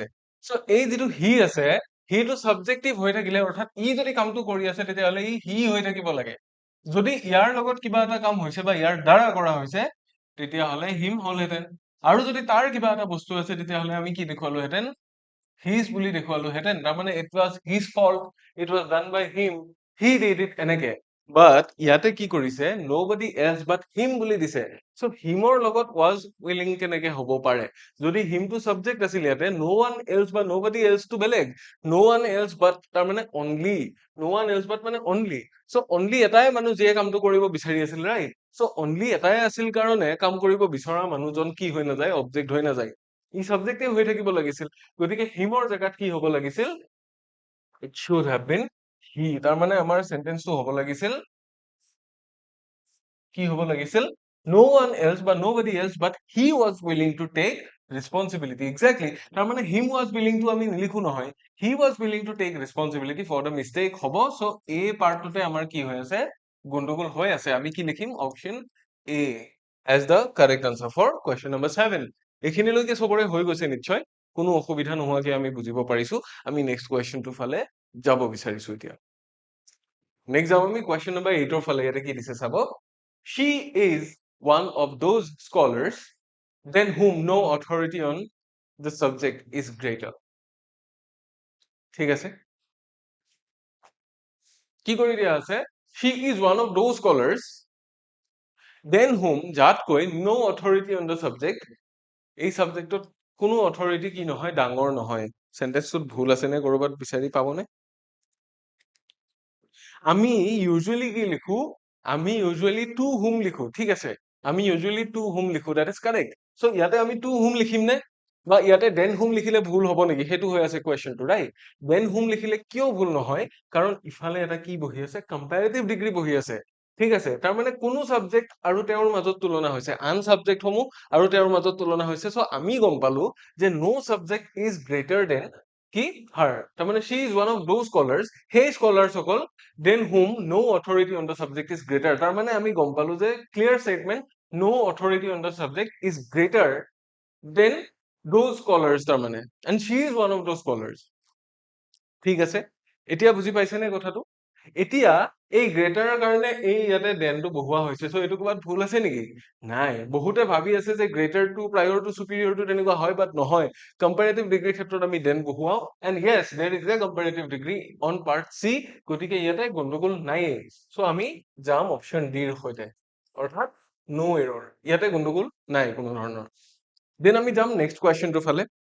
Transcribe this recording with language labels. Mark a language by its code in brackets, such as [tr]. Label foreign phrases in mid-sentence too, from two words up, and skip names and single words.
[as] সো এই যিটো হি আছে, হিটো সাবজেক্টিভ হৈ থাকিলে, অৰ্থাৎ ই যদি কামটো কৰি আছে, তেতিয়াহ'লে ই হি হৈ থাকিব লাগে। যদি ইয়াৰ লগত কিবা এটা কাম হৈছে বা ইয়াৰ দ্বাৰা কৰা হৈছে, তেতিয়াহ'লে হিম হলহেঁতেন। আৰু যদি তাৰ কিবা এটা বস্তু আছে, তেতিয়াহ'লে আমি কি দেখুৱালোহেঁতেন, হিজ বুলি দেখুৱালোহেঁতেন। [en] তাৰমানে it was his fault, it was done by him, he did it, [as] এনেকে। বাট ইয়াতে কি কৰিছে, [en] nobody else but him [as] বুলি দিছে। সো হিমৰ লগত [en] was willing [as] কেনেকে হ'ব পাৰে? যদি হিমটো সাবজেক্ট আছিল ইয়াতে, [en] no one else বা nobody else [as] টো বেলেগ, [en] no one else but তাৰমানে only, no one else but মানে only। [as] সো only এটাই মানুহ যিয়ে কামটো কৰিব বিচাৰি আছিল, ৰাইট। সো only এটাই আছিল কাৰণে কাম কৰিব বিচৰা মানুহজন কি হৈ নাযায়, অবজেক্ট হৈ নাযায়, ই সাবজেক্টিভ হৈ থাকিব লাগিছিল। গতিকে হিমৰ জেগাত কি হ'ব লাগিছিল, [en] it should have been he। [as] তাৰমানে আমাৰ সেন্টেন্সটো হ'ব লাগিছিল, কি হ'ব লাগিছিল, [en] no one else বা nobody else but he was willing to take responsibility। [as] exactly, তাৰমানে [en] him was willing [as] টো আমি নিলিখো নহয়, [en] he was willing to take responsibility for the mistake হ'ব। [as] সো এই পাৰ্টটোতে আমাৰ কি হৈ আছে, গণ্ডগোল হৈ আছে। আমি কি লিখিম, [en] option A as the correct answer for question number 7। [as] এইখিনিলৈকে সবৰে হৈ গৈছে নিশ্চয়, কোনো অসুবিধা নোহোৱাকে আমি বুজিব পাৰিছো। আমি [en] next questionটোৰ [as] ফালে যাব বিচাৰিছো এতিয়া। নেক্সট যাম আমি [en] question number [as] 8 ৰ ফালে। ইয়াতে কি দিছে চাব, [en] she is one of those scholars than whom no authority on the subject is greater। [as] ঠিক আছে, কি কৰি দিয়া আছে, [en] she is one of those scholars than whom, যাতকৈ no authority on the subject, [as] এই সাবজেক্টত কোনো অথৰিটি কি নহয়, ডাঙৰ নহয়। সেন্টেন্সটোত ভুল আছে নে কৰবাত বিচাৰি পাবনে? আমি ইউজুৱেলি কি লিখো, আমি [en] usually to whom [as] লিখো। ঠিক আছে, আমি [en] usually to whom [as] লিখো, [en] that is correct. [as] সো ইয়াতে আমি [en] to whom [as] লিখিম নে, বা ইয়াতে [en] than whom [as] লিখিলে ভুল হ'ব নেকি, সেইটো হৈ আছে কুৱেশ্যনটো, ৰাইট। [en] than whom [as] লিখিলে কিয় ভুল নহয়, কাৰণ ইফালে এটা কি বহি আছে, [en] comparative degree [as] বহি আছে। ঠিক আছে, তাৰমানে কোনো সাবজেক্ট আৰু তেওঁৰ মাজত তুলনা হৈছে, আন সাবজেক্ট সমূহ আৰু তেওঁৰ মাজত তুলনা হৈছে। [en] সো [as] আমি গম পালো যে [en] no subject is greater than কি her তাৰমানে she is one of those scholars সেই scholars সকল than whom no authority on the subject is greater [as] তাৰমানে আমি গম পালো যে [en] clear statement no authority on the subject is greater than those scholars তাৰমানে and she is one of those scholars [as] ঠিক আছে এতিয়া বুজি পাইছে নে কথাটো এতিয়া এই গ্ৰেটাৰৰ কাৰণে এই ইয়াতে দেনটো বহুৱা হৈছে সো এইটো ক'বাত ভুল আছে নেকি নাই বহুতে ভাবি আছে যে [en] greater to prior to superior to [as] তেনেকুৱা হয় বাট নহয় [en] comparative degree [as] ক্ষেত্ৰত আমি দেন বহুৱাও [en] and yes there is a comparative degree on part C [as] গতিকে ইয়াতে গণ্ডগোল নাইয়ে সো আমি যাম [en] option Dৰ [as] সৈতে অৰ্থাৎ [en] no error [as] ইয়াতে গণ্ডগোল নাই কোনো ধৰণৰ দেন আমি যাম [en] next questionটোৰ [as] ফালে